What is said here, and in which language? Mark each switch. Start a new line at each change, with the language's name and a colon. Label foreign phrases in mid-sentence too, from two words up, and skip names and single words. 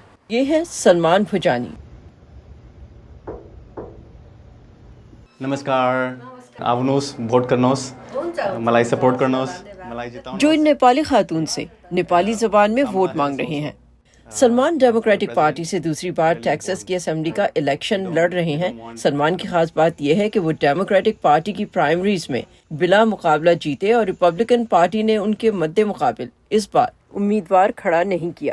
Urdu: یہ ہے سلمان بھوجانی۔
Nepali: नमस्कार आवनोस वोट करनोस मलाई सपोर्ट करनोस मलाई जिताओ
Urdu: جو ان نیپالی خاتون سے نیپالی زبان میں ووٹ مانگ رہے ہیں۔ سلمان ڈیموکریٹک پارٹی سے دوسری بار ٹیکساس کی اسمبلی کا الیکشن لڑ رہے ہیں۔ سلمان کی خاص بات یہ ہے کہ وہ ڈیموکریٹک پارٹی کی پرائمریز میں بلا مقابلہ جیتے اور ریپبلکن پارٹی نے ان کے مد مقابل اس بار امیدوار کھڑا نہیں کیا۔